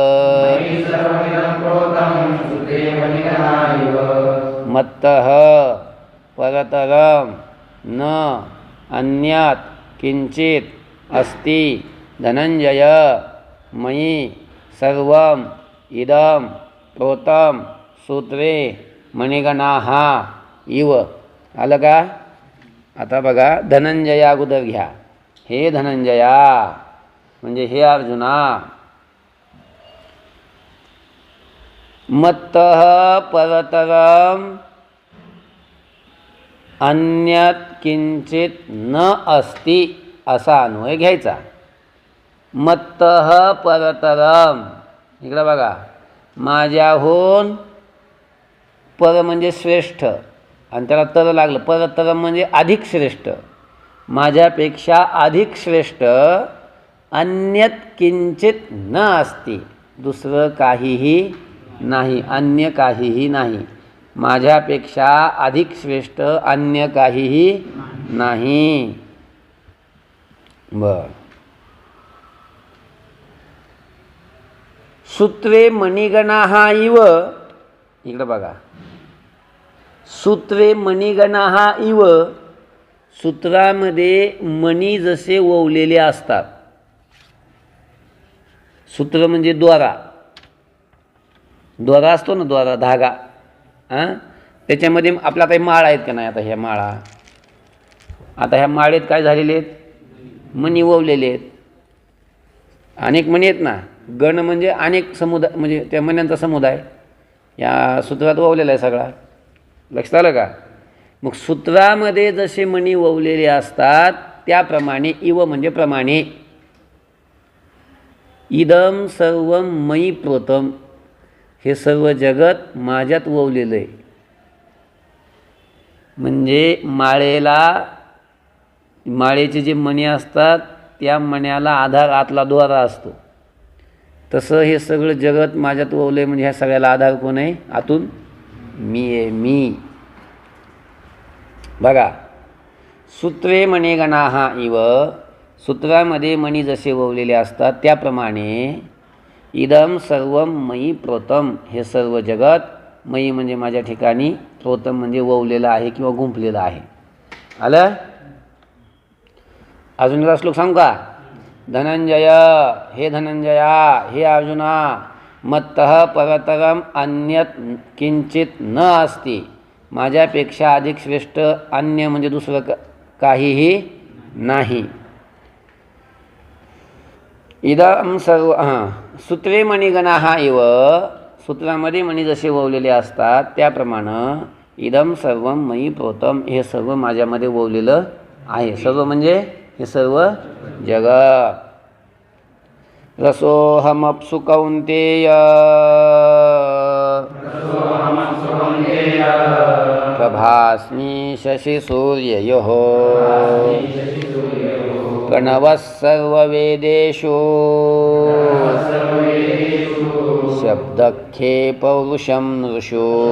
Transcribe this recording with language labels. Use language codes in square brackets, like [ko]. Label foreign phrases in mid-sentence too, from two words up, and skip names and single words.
[sa] मत्तः परतरं न अन्यत् किंचित अस्ति धनंजय मयि सर्वं इदं प्रोतं सूत्रे मणिगणाः इव. [mr] आलं का? आता बघा, धनंजया अगोदर घ्या. हे धनंजया म्हणजे हे अर्जुना. [sa] मत्तः परतरं अन्यत् किंचित न अस्ति [mr] असा अन्वय घ्यायचा. [sa] मत्तः परतरं, [mr] इकडे बघा, माझ्याहून पर म्हणजे श्रेष्ठ आणि त्याला तर लागलं, परतरं म्हणजे अधिक श्रेष्ठ, माझ्यापेक्षा अधिक श्रेष्ठ. [sa] अन्यत् किंचित न अस्ति, [mr] दुसरं काहीही नाही, अन्य काहीही नाही. माझ्यापेक्षा अधिक श्रेष्ठ अन्य काहीही नाही. बर. [sa] सूत्रे मणिगणाः इव, [mr] इकडे बघा, [sa] सूत्रे मणिगणाः इव, [mr] सूत्रामध्ये मणी जसे ओवलेले असतात. सूत्र म्हणजे दोरा, दोरा असतो ना, दोरा धागा, त्याच्यामध्ये आपल्या काही माळा आहेत का नाही. आता ह्या माळा, आता ह्या माळेत काय झालेले आहेत, मणी ओवलेले आहेत. अनेक मणी आहेत ना, गण म्हणजे अनेक समुदाय, म्हणजे त्या मण्यांचा समुदाय या सूत्रात ओवलेला आहे सगळा. लक्षात आलं का? मग सूत्रामध्ये जसे मणी ओवलेले असतात त्याप्रमाणे इव म्हणजे प्रमाणे. [sa] इदम सर्वं मयि प्रोतम, [mr] हे सर्व जगत माझ्यात ओवलेलं आहे. म्हणजे माळेचे जे मणी असतात त्या मण्याला आधार आतला दोरा असतो. तसं हे सगळं जगत माझ्यात ओवलं आहे. म्हणजे ह्या सगळ्याला आधार कोण आहे? आतून मी आहे, मी. बघा, [sa] सूत्रे मणिगणाः इव, [mr] सूत्रामध्ये मणी जसे ओवलेले असतात त्याप्रमाणे [sa] इदम सर्वं मयि प्रोतम, [mr] हे सर्व जगत मयि म्हणजे माझ्या ठिकाणी, प्रोतम म्हणजे ओवलेलं आहे किंवा गुंफलेलं आहे. आलं? अजून एकदा श्लोक सांगू का? धनंजय, हे धनंजया, हे अर्जुना, [sa] मत्तः परतरम अन्यत् किंचित न अस्ति, [mr] माझ्यापेक्षा अधिक श्रेष्ठ अन्य म्हणजे दुसरं काहीही नाही. [sa] इदं सर्व सूत्रे मणिगणाः इव, [mr] सूत्रामध्ये मणी जसे ओवलेले असतात त्याप्रमाणे [sa] इदं सर्वं मयि प्रोतम, [mr] हे सर्व माझ्यामध्ये ओवलेलं आहे. सर्व म्हणजे हे सर्व जगत. [sa] रसोऽहमप्सु कौन्तेय प्रभास्मि शशिसूर्ययोः प्रणवः सर्ववेदेषु शब्दखे पौरुषं नृषु.